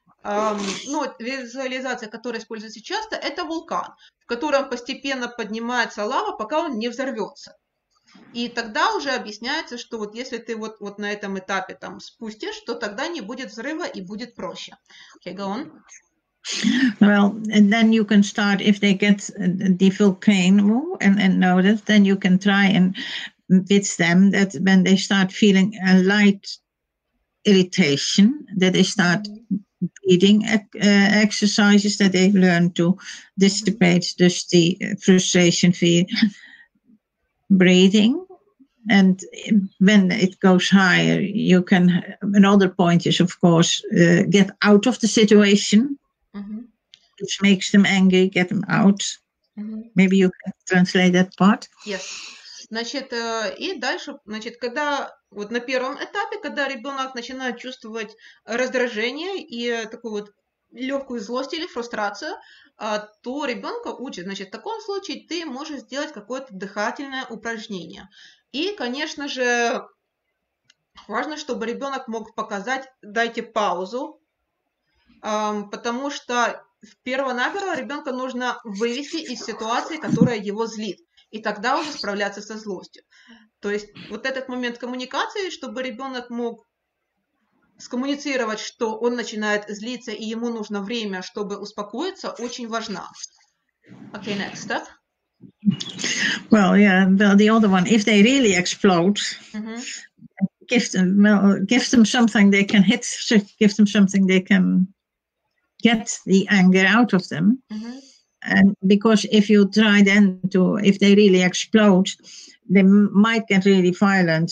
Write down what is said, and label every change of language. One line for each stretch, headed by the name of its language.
Russian: Визуализация, которая используется часто, это вулкан, в котором постепенно поднимается лава, пока он не взорвется. И тогда уже объясняется, что вот если ты вот на этом этапе там спустишь, то тогда не будет взрыва и будет проще.
English: Okay, go on. Well, and then you can start, if they get the volcano and notice, then you can try and with them that when they start feeling a light irritation, that they start breathing exercises, that they learn to dissipate just the frustration via breathing. And when it goes higher, you can, another point is, of course, get out of the situation, which makes them angry, get them out. Maybe you can translate that part. Yes.
Russian: Значит, и дальше, значит, когда вот на первом этапе, когда ребенок начинает чувствовать раздражение и такую вот легкую злость или фрустрацию, то ребенка учат. Значит, в таком случае ты можешь сделать какое-то дыхательное упражнение. И, конечно же, важно, чтобы ребенок мог показать, дайте паузу, потому что перво-наперво ребенка нужно вывести из ситуации, которая его злит, и тогда уже справляться со злостью. То есть вот этот момент коммуникации, чтобы ребенок мог скоммуницировать, что он начинает злиться, и ему нужно время, чтобы успокоиться, очень важна.
English: Okay, next step. Well, yeah, the other one, if they really explode, give them something they can hit, give them something they can get the anger out of them. And because if you try then to, if they really explode, they might get really violent.